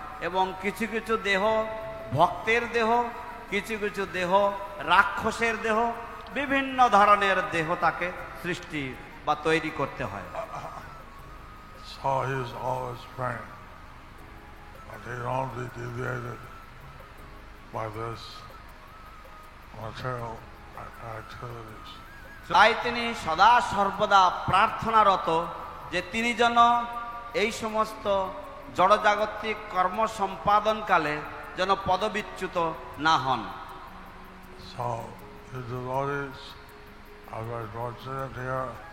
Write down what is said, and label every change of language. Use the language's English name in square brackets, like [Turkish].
[Bangla] এবং কিছু কিছু দেহ ভক্তের দেহ, কিছু কিছু দেহ রাক্ষসের দেহ, বিভিন্ন ধরনের দেহ তাকে সৃষ্টি বা তৈরি করতে হয়। [English] So he is always praying, but he don't be deviated by this material activities. [Bangla] তাই তিনি সদা সর্বদা প্রার্থনারত যে তিনি যেন এই সমস্ত জড়জাগতিক কর্ম সম্পাদনকালে যেন পদবিচ্যুত না হন। [English] So the devotees are very fortunate here.